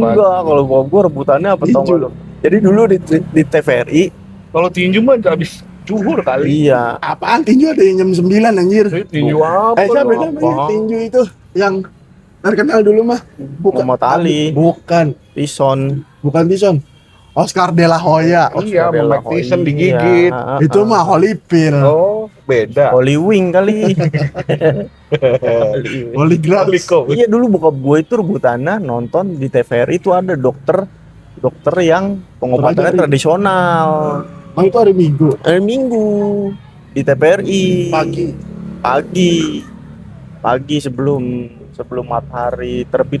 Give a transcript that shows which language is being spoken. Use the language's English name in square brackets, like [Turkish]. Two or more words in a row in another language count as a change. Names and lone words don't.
[Indonesian] Enggak, kalau bokap gua rebutannya apa tau Tinju. nggak lu? Jadi dulu di TVRI, Kalau tinju mah habis zuhur kali. iya. Apaan tinju ada yang jam 9 anjir. Tinju apa? Siapa lu? namanya tinju itu yang terkenal dulu mah? Muhammad Ali. Bukan Tison. Bison. Oscar de la Hoya. Iya, Oscar de la Mike Tyson Hoya. digigit. Iya, Itu mah Holyfield. Oh, beda. Holy Wing kali. Holy Grail. Iya, dulu bokap gue itu rebutannya nonton di TVRI itu ada dokter yang pengobatannya Terajari. tradisional. Oh, itu hari Minggu Hari Minggu di TVRI pagi sebelum matahari terbit.